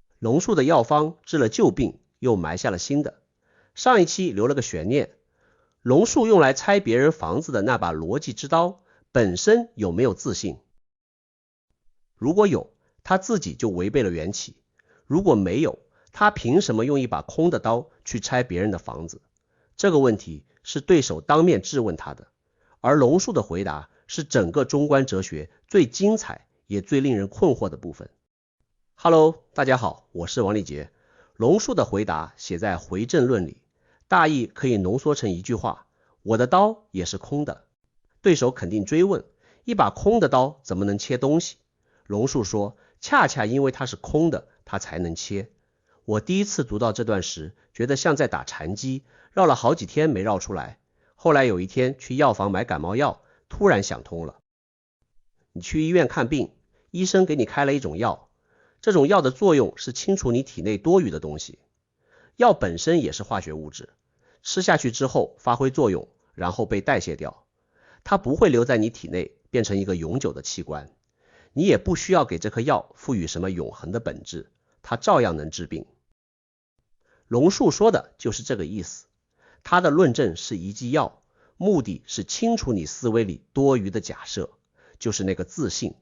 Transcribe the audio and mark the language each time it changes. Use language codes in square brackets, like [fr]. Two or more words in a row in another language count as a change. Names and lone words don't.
[zh] 龍樹的藥方治了舊病，又埋下了新的。上一期留了個懸念，龍樹用來拆別人房子的那把邏輯之刀本身有沒有自性？如果有，他自己就違背了緣起；如果沒有，他憑什麼用一把空的刀去拆別人的房子？這個問題是對手當面質問他的，而龍樹的回答是整個中觀哲學最精彩也最令人困惑的部分。Hello， 大家好，我是王立杰。龍樹的回答寫在《回正論》裡，大意可以濃縮成一句話：我的刀也是空的。對手肯定追問，一把空的刀怎麼能切東西？龍樹說，恰恰因為它是空的，它才能切。我第一次讀到這段時，覺得像在打禪機，繞了好幾天沒繞出來。後來有一天去藥房買感冒藥，突然想通了。你去醫院看病，醫生給你開了一種藥，這種藥的作用是清除你體內多餘的東西。藥本身也是化學物質，吃下去之後發揮作用，然後被代謝掉。它不會留在你體內，變成一個永久的器官。你也不需要給這顆藥賦予什麼永恆的本質，它照樣能治病。龍樹說的就是這個意思。他的論證是一劑藥，目的是清除你思維裡多餘的假設，就是那個自性。